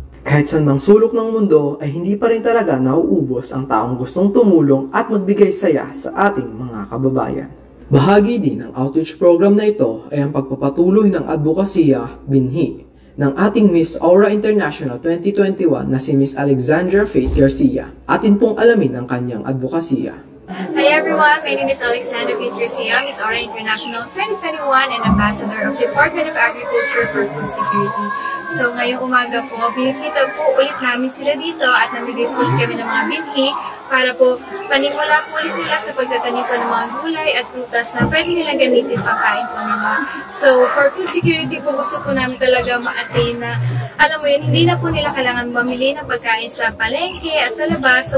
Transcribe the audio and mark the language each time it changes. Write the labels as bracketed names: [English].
[Filipino] Kahit saan mang sulok ng mundo ay hindi pa rin talaga nauubos ang taong gustong tumulong at magbigay saya sa ating mga kababayan. Bahagi din ng outreach program na ito ay ang pagpapatuloy ng advokasya binhi ng ating Miss Aura International 2021 na si Miss Alexandra Faith Garcia. Atin pong alamin ang kanyang advokasya. [English] Hi everyone, my name is Alexandra Faith Garcia, Miss Aura International 2021 and Ambassador of Department of Agriculture for Food Security. [Filipino] So ngayong umaga po, binisita po ulit namin sila dito at namigay po ulit kami ng mga binhi para po panimula po ulit nila sa pagtatanim po ng mga gulay at prutas na pwede nilang gamitin pangkain po nila. [English] So for food security [Filipino] po, gusto po namin talaga ma-attain na, alam mo yun, hindi na po nila kailangan mamili ng pagkain sa palengke at sa labas.